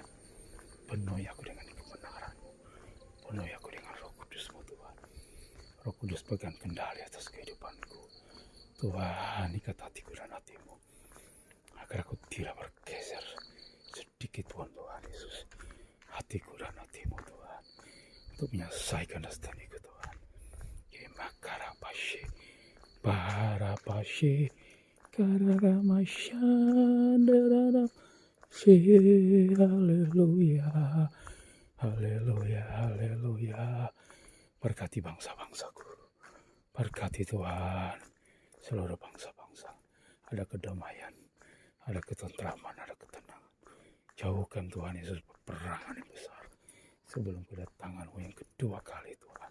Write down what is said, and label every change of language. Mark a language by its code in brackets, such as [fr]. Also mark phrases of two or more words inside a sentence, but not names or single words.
[id] Penuhi aku dengan kebenaran-Mu. Penuhi aku dengan Roh Kudus-Mu Tuhan. Roh Kudus pegang kendali atas kehidupanku. Tuhan, ikat hatiku dan hatimu. Agar aku tidak bergeser sedikit Tuhan Yesus. Hatiku dan hatimu Tuhan. Untuk menyelesaikan destiniku Tuhan. Kemakarapashi. Parapashi. Kararamasyandarana. Haleluya, haleluya, haleluya. Berkati bangsa-bangsaku, berkati Tuhan seluruh bangsa-bangsa. Ada kedamaian, ada ketentraman, ada ketenangan. Jauhkan Tuhan Yesus peperangan yang besar sebelum kedatangan-Mu yang kedua kali Tuhan.